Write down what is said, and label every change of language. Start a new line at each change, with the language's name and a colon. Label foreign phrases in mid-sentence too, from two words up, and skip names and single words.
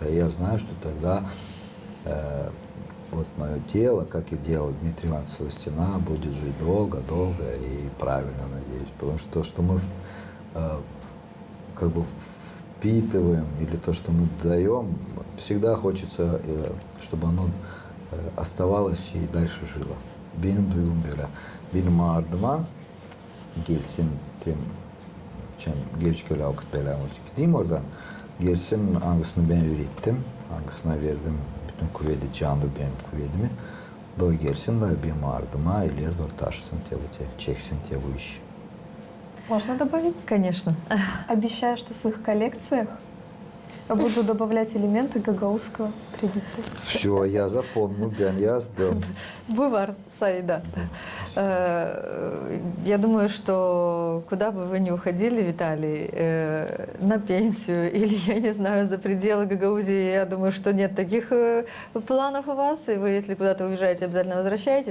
Russian: И я знаю, что тогда вот мое дело, как и дело Дмитрия Ивановича Стена, будет жить долго-долго и правильно, надеюсь. Потому что то, что мы как бы впитываем, или то, что мы даем, всегда хочется, чтобы оно оставалось и дальше жило.
Gagauz: Benim duygum böyle. Benim ardıma gelsin geç köle vakit bela olacak. Gideyim oradan. Gelsin hangisini ben ürettim, hangisine verdim bütün kuvveti, canlı benim kuvvetimi. Da gelsin da benim ardıma ileri doğru taşısın çeksin bu iş.
Russian: Можно добавить? Конечно. Обещаю, что в своих коллекциях я буду добавлять элементы гагаузского традиции. Все, я запомнил,
Gagauz: ben yazdım. Бывар, Саида.
Russian: Я думаю, что куда бы вы ни уходили, Виталий, на пенсию или, я не знаю, за пределы Гагаузии, я думаю, что нет таких планов у вас, и вы, если куда-то уезжаете, обязательно возвращаетесь.